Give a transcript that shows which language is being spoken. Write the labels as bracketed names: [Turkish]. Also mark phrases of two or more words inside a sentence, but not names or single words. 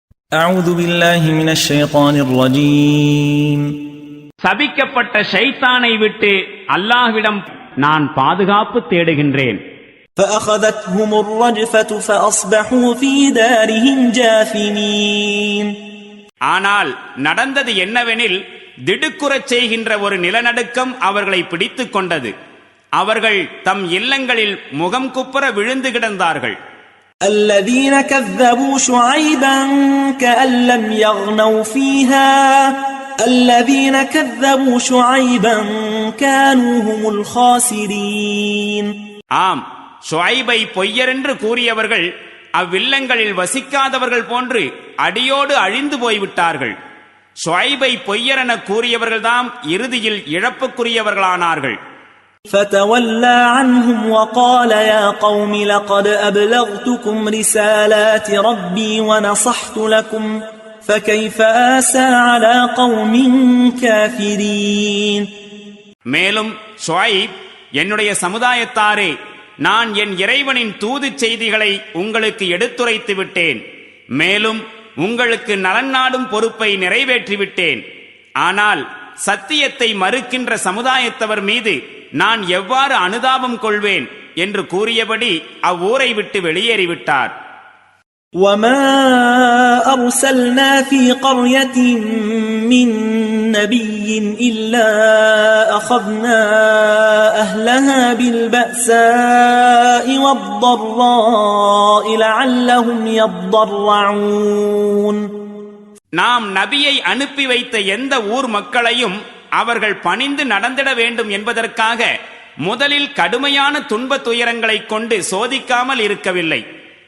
[Arabic] أعوذ بالله من الشيطان الرجيم. [Tamil] சபிக்கப்பட்ட ஷைத்தானை விட்டு அல்லாஹ்விடம் நான் பாதுகாப்பு தேடுகின்றேன். [Arabic] فأخذتهم الرجفة فأصبحوا في دارهم جاثمين. [Tamil] ஆனால் நடந்தது என்னவெனில் திடுக்குறச் செய்கின்ற ஒரு நிலநடுக்கம் அவர்களை பிடித்துக் கொண்டது. அவர்கள் தம் இல்லங்களில் முகம் குப்புற விழுந்து கிடந்தார்கள். [Arabic] الذين كذبوا شعيبا كأن لم يغنوا فيها الذين كذبوا شعيبا كانوا هم الخاسرين. [Tamil] ஆம், ஷுஐபை பொய்யர் என்று கூறியவர்கள் அவ்வில்லங்களில் வசிக்காதவர்கள் போன்று அடியோடு அழிந்து போய்விட்டார்கள். ஷுஐபை பொய்யர் என கூறியவர்கள்தாம் இறுதியில் இழப்புக்குரியவர்களானார்கள். [Arabic] فتولى عنهم وقال يا قوم لقد أبلغتكم رسالات ربي ونصحت لكم فكيف آسى على قوم كافرين. [Tamil] மேலும் ஷுஐப், என்னுடைய சமுதாயத்தாரே, நான் என் இறைவனின் தூது செய்திகளை உங்களுக்கு எடுத்துரைத்து விட்டேன். மேலும் உங்களுக்கு நலன் நாடும் பொறுப்பை நிறைவேற்றிவிட்டேன். ஆனால் சத்தியத்தை மறுக்கின்ற சமுதாயத்தவர் மீது நான் எவ்வாறு அனுதாபம் கொள்வேன் என்று கூறியபடி அவ்வூரை விட்டு வெளியேறிவிட்டார். [Arabic] وما أرسلنا في قرية من نبي إلا أخذنا أهلها بالبأساء والضراء لعلهم يضرعون. [Tamil] நாம் நபியை அனுப்பி வைத்த எந்த ஊர் மக்களையும் அவர்கள் பணிந்து நடந்திட வேண்டும் என்பதற்காக முதலில் கடுமையான துன்ப துயரங்களைக் கொண்டு சோதிக்காமல் இருக்கவில்லை.